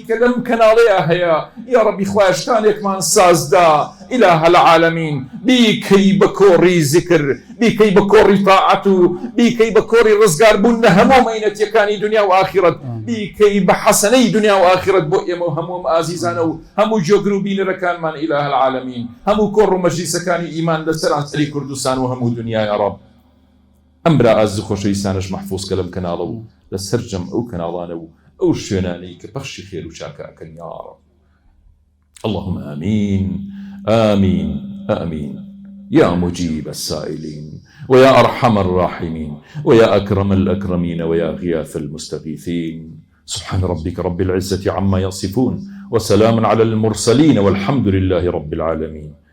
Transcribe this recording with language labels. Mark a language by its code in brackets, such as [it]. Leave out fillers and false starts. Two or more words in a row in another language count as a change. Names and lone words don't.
[ckb] کە لەم کەناڵەیە هەیە، یا ڕەبی خوایە شتانێکمان سازدا [ar] ئیلاهە العالەمین، [ckb] بیکەی بە کۆڕی زیکر، بیکەی بە کۆڕی تاعەت و بیکەی بە کۆڕی ڕزگاربوون لە هەموو مەینەتیەکانی دنیا و ئاخیرەت، بیکەی بە حەسەنەی دنیا و ئاخیرەت بۆ ئێمە و هەموو ئازیزانە و هەموو جۆگر و بینەرەکانمان [ar] ئیلاهە العالەمین، [ckb] هەموو کۆڕ و مەجلیسەکانی ئیمان لەسەر سەری کوردستان و هەموو دنیا [ar] یا ڕەب. [ckb] ئەم برا ئاز خۆشەویستانش مەحفوظکە لەم کەناڵە و لەسەر جەم ئەو کەناڵانە و ئەو شوێنانەی کە بەخشی خێر و چاکە ئەکەن [ar] یا ڕەب. اللهم آمين آمين آمين يا مجيب السائلين ويا أرحم الراحمين ويا أكرم الأكرمين ويا غياث المستغيثين. سبحان ربك رب العزة عما يصفون وسلام على المرسلين والحمد لله رب العالمين.